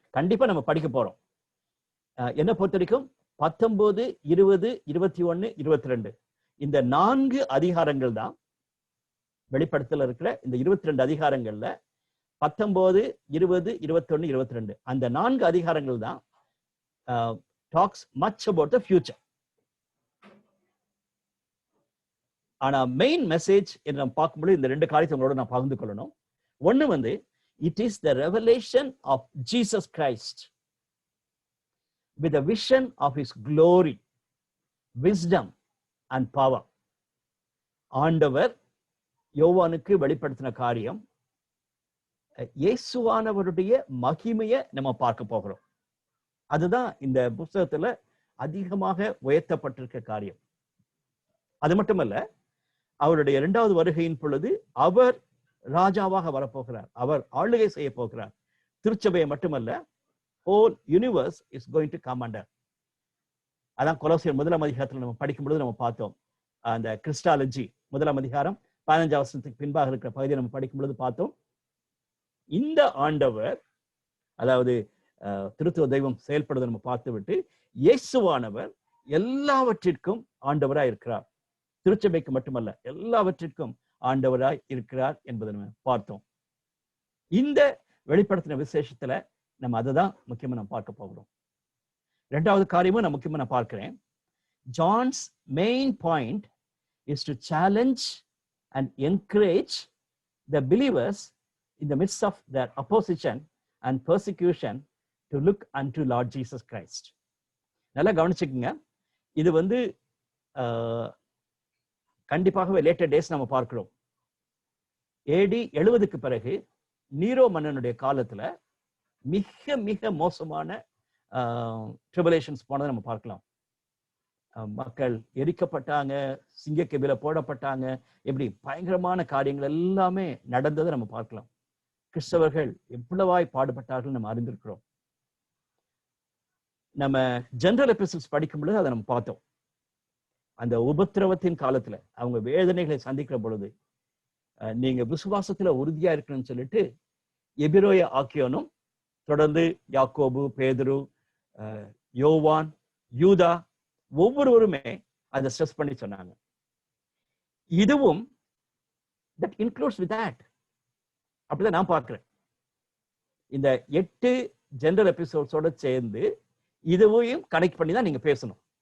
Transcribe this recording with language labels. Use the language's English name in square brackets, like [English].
[Tamil] கண்டிப்பா நம்ம படிக்க போறோம். என்ன பொறுத்த வரைக்கும் 19, 20, 21, 22 இந்த 4 அதிகாரங்கள் தான் வெளிப்படுத்தல இருக்கிற இந்த 22 அதிகாரங்கள்ல 19, 20, 21, 22 அந்த 4 அதிகாரங்கள் தான் [English] talks much about the future. [Tamil] ஆனா மெயின் மெசேஜ் என்று நம்ம பார்க்கும்போது இந்த 2 காரியத்தை உங்களோட நான் பகிர்ந்து கொள்ளணும். ஒண்ணு வந்து [English] it is the revelation of Jesus Christ with a vision of his glory, wisdom and power. [Tamil] ஆண்டவர் யோவானுக்கு வெளிப்படுத்தின காரியம், இயேசுவானவருடைய மகிமையை நம்ம பார்க்க போகிறோம். அதுதான் இந்த புத்தகத்துல அதிகமாக உயர்த்தப்பட்டிருக்க காரியம். அது மட்டுமல்ல, அவருடைய 2வது வருகையின் பொழுது அவர் ராஜாவாக வரப்போகிறார், அவர் ஆளுகை செய்ய போகிறார். திருச்சபையை மட்டுமல்ல, [English] whole universe is going to come under. [Tamil] அதான் கொலோசியர் 1ஆம் அதிகாரத்தில் நம்ம படிக்கும் பொழுது நம்ம பார்த்தோம். அந்த கிறிஸ்டாலஜி 1ஆம் அதிகாரம் 15ஆம் வசனத்துக்கு பின்பாக இருக்கிற பகுதியை நம்ம படிக்கும் பொழுது பார்த்தோம். இந்த ஆண்டவர், அதாவது திருத்துவ தெய்வம் செயல்படுவதை நம்ம பார்த்து விட்டு, இயேசுவானவர் எல்லாவற்றிற்கும் ஆண்டவராய் இருக்கிறார். திருச்சபைக்கு மட்டுமல்ல, எல்லாவற்றிற்கும் ஆண்டவராய் இருக்கிறார் என்பதை நம்ம பார்த்தோம். இந்த வெளிப்படுத்தின விசேஷத்துல நம்ம அதை தான் முக்கியமா நம்ம பார்க்க போகிறோம். 2வது காரியமும் நான் முக்கியமா நான் பார்க்கிறேன். [English] John's main point is to challenge and encourage the believers in the midst of their opposition and persecution to look unto Lord Jesus Christ. [Tamil] நல்லா கவனிச்சுக்கங்க. இது வந்து கண்டிப்பாகவே லேட்டர் டேஸ் நம்ம பார்க்கிறோம். AD 70க்கு பிறகு நீரோ மன்னனுடைய காலத்துல மிக மிக மோசமான ட்ரிபுலேஷன்ஸ் போனதை நம்ம பார்க்கலாம். மக்கள் எரிக்கப்பட்டாங்க, சிங்கக்கெபில போடப்பட்டாங்க, எப்படி பயங்கரமான காரியங்கள் எல்லாமே நடந்ததை நம்ம பார்க்கலாம். கிறிஸ்தவர்கள் எவ்வளவாய் பாடுபட்டார்கள் நம்ம அறிந்திருக்கிறோம். நம்ம ஜெனரல் எபிசோட்ஸ் படிக்கும் பொழுது அதை நம்ம பார்த்தோம். அந்த உபத்திரவத்தின் காலத்துல அவங்க வேதனைகளை சந்திக்கிற பொழுது நீங்க விசுவாசத்துல உறுதியா இருக்கணும்னு சொல்லிட்டு எபிரோய ஆக்கியோனும் தொடர்ந்து யாக்கோபு, பேதுரு, யோவான், யூதா ஒவ்வொருவருமே அதை ஸ்ட்ரெஸ் பண்ணி சொன்னாங்க. இதுவும் [English] that includes with that. [Tamil] அப்படிதான் நான் பார்க்கிறேன். இந்த 8 ஜெனரல் எபிசோட்ஸோட சேர்ந்து இதுவையும் கனெக்ட் பண்ணி தான் நீங்க பேசணும்.